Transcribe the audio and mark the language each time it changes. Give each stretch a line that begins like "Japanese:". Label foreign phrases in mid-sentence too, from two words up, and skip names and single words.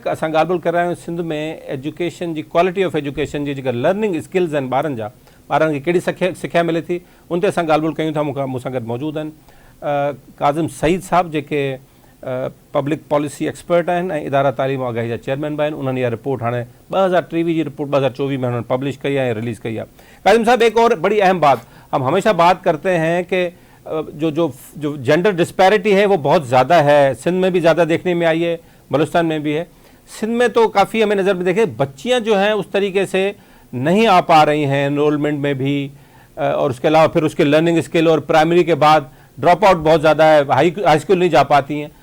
Sindhi: असां ॻाल्हि ॿोल कर रहिया आहियूं सिंध में एजुकेशन जी
English: quality of education
Sindhi: जी जेका
English: learning skills
Sindhi: आहिनि ॿारनि खे कहिड़ी सिखिया मिले थी उन ते असां ॻाल्हि ॿोल कयूं था। मूंसां गॾु मौजूदु आहिनि काज़िम सईद साहब जेके
English: public policy expert
Sindhi: आहिनि ऐं इदारा तालीम आगाही जा चेयरमैन भी आहिनि।
Urdu: انہوں نے یہ رپورٹ ہاں 2023 کی رپورٹ 2024 میں انہوں نے پبلش کی ہے، ریلیز کی ہے. کاظم صاحب ایک اور بڑی اہم بات، ہم ہمیشہ بات کرتے ہیں کہ جو
English: gender disparity
Urdu: ہے وہ بہت زیادہ ہے، سندھ میں بھی زیادہ دیکھنے میں آئی ہے، بلوچستان میں بھی ہے. سندھ میں تو کافی ہمیں نظر میں دیکھے بچیاں جو ہیں اس طریقے سے نہیں آ پا رہی ہیں انرولمنٹ میں بھی، اور اس کے علاوہ پھر اس کے
English: learning skill
Urdu: اور پرائمری کے بعد
English: drop out
Urdu: بہت زیادہ ہے,
English: high school
Urdu: نہیں جا پاتی ہیں.